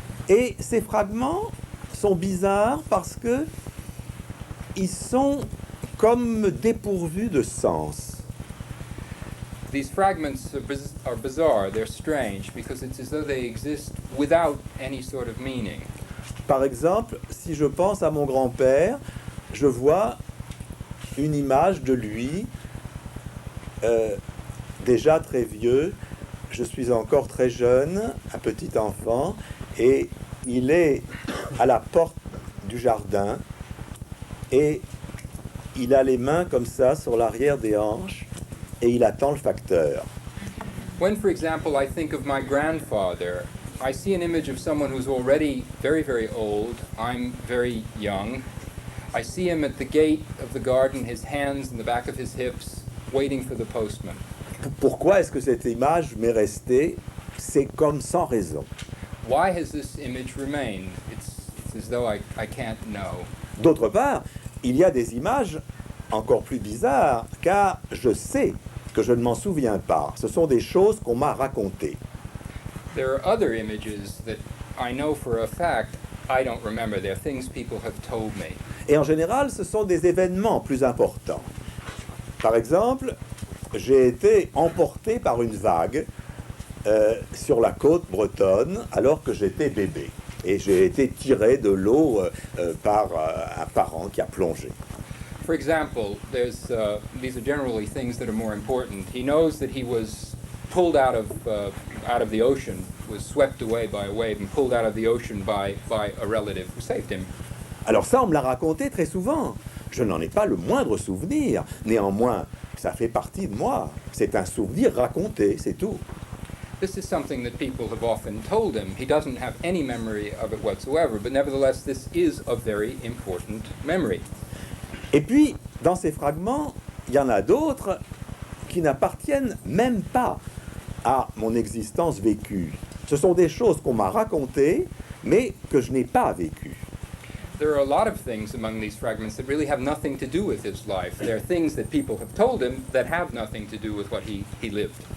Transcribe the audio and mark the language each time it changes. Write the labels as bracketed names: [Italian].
[French] Et ces fragments sont bizarres parce que ils sont comme dépourvus de sens. [English] These fragments are bizarre, they're strange, because it's as though they exist without any sort of meaning. [French] Par exemple, si je pense à mon grand-père, je vois une image de lui, déjà très vieux, je suis encore très jeune, un petit enfant, et il est à la porte du jardin, et il a les mains comme ça sur l'arrière des hanches, et il attend le facteur. [English] When, for example, I think of my grandfather, I see an image of someone who's already very, very old. I'm very young. I see him at the gate of the garden, his hands in the back of his hips, waiting for the postman. [French] Pourquoi est-ce que cette image m'est restée? C'est comme sans raison. [English] Why has this image remained? It's as though I can't know. [French] D'autre part, il y a des images encore plus bizarres, car je sais que je ne m'en souviens pas. Ce sont des choses qu'on m'a racontées. [English] There are other images that I know for a fact I don't remember. They're things people have told me. [French] Et en général, ce sont des événements plus importants. Par exemple, j'ai été emporté par une vague sur la côte bretonne alors que j'étais bébé. Et j'ai été tiré de l'eau par un parent qui a plongé. [English] For example, these are generally things that are more important. He knows that he was pulled out of the ocean, was swept away by a wave and pulled out of the ocean by a relative who saved him. [French] Alors ça, on me l'a raconté très souvent. Je n'en ai pas le moindre souvenir. Néanmoins, ça fait partie de moi. C'est un souvenir raconté, c'est tout. [English] This is something that people have often told him. He doesn't have any memory of it whatsoever, but nevertheless, this is a very important memory. [French] Et puis, dans ces fragments, il y en a d'autres qui n'appartiennent même pas à mon existence vécue. Ce sont des choses qu'on m'a racontées, mais que je n'ai pas vécues. [English] There are a lot of things among these fragments that really have nothing to do with his life. There are things that people have told him that have nothing to do with what he lived.